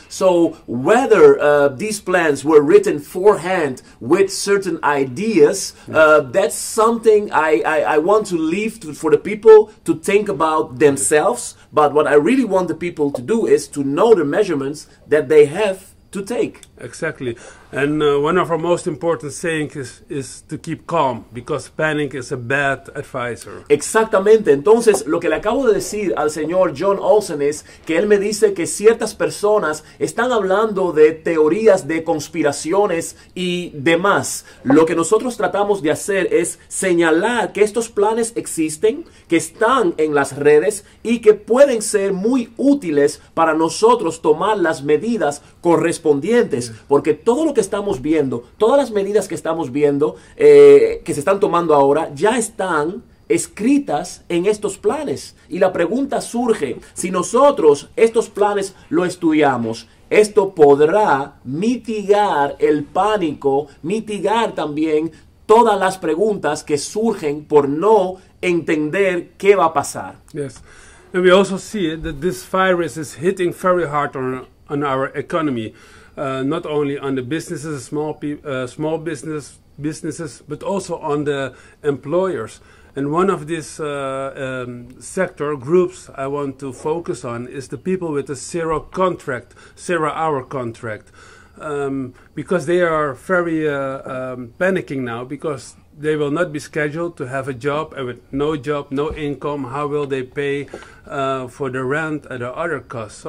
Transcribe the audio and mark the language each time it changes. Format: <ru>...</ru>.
<en>So whether these plans were written forehand with certain ideas, that's something I want to leave for the people to think about themselves. But what I really want the people to do is to know the measurements that they have to take. Exactly. And one of our most important sayings is to keep calm, because panic is a bad advisor.</en> <es>Exactamente. Entonces, lo que le acabo de decir al señor John Olsen es que él me dice que ciertas personas están hablando de teorías de conspiraciones y demás. Lo que nosotros tratamos de hacer es señalar que estos planes existen, que están en las redes y que pueden ser muy útiles para nosotros tomar las medidas correspondientes. Porque todo lo que estamos viendo, todas las medidas que estamos viendo, que se están tomando ahora, ya están escritas en estos planes. Y la pregunta surge, si nosotros estos planes lo estudiamos, esto podrá mitigar el pánico, mitigar también todas las preguntas que surgen por no entender qué va a pasar.</es> <en>Yes. And we also see that this virus is hitting very hard on our economy. Not only on the businesses, small businesses, but also on the employers. And one of these sector groups I want to focus on is the people with a zero-hour contract, because they are very panicking now, because they will not be scheduled to have a job, and with no job, no income, how will they pay for the rent and the other costs?</en>